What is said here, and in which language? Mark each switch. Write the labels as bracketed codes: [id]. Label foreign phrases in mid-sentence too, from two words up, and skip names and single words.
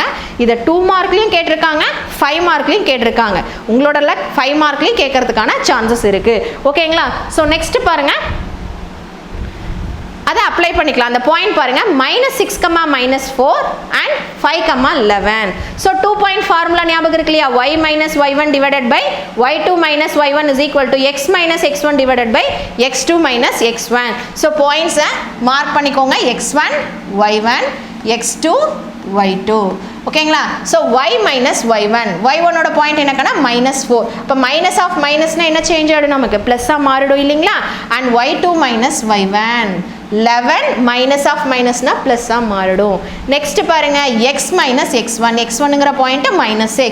[ta] இதை 2 மார்க்லையும் கேட்டிருக்காங்க, 5 மார்க்லையும் கேட்டிருக்காங்க. உங்களோட லக் 5 மார்க்லையும் கேட்கறதுக்கான சான்சஸ் இருக்கு. ஓகேங்களா? [en] so next [ta] பாருங்க, அதை அப்ளை பண்ணிக்கலாம். அந்த பாயிண்ட் பாருங்க, -6, -4 and 5, 11. [en] so 2 point formula [ta] ஞாபகம் இருக்கு இல்லையா? [en] y - y1 divided by y2 - y1 is equal to x - x1 divided by x2 - x1. so points [ta] மார்க் பண்ணிக்கோங்க, [en] x1 y1 x2 y2. [ta] ஓகேங்களா? ஸோ y - y1, y1ஓட பாயிண்ட் என்னக்கன்னா -4. இப்போ [en] minus of minus [ta] என்ன சேஞ்ச் ஆகிடும், நமக்கு ப்ளஸ்ஸாக மாறிடும் இல்லைங்களா? அண்ட் y2 - y1 11 [en] minus of minus [ta] ப்ளஸ்ஸாக மாறிடும். நெக்ஸ்ட் பாருங்க, x - x1, x1ங்கிற பாயிண்ட் -6.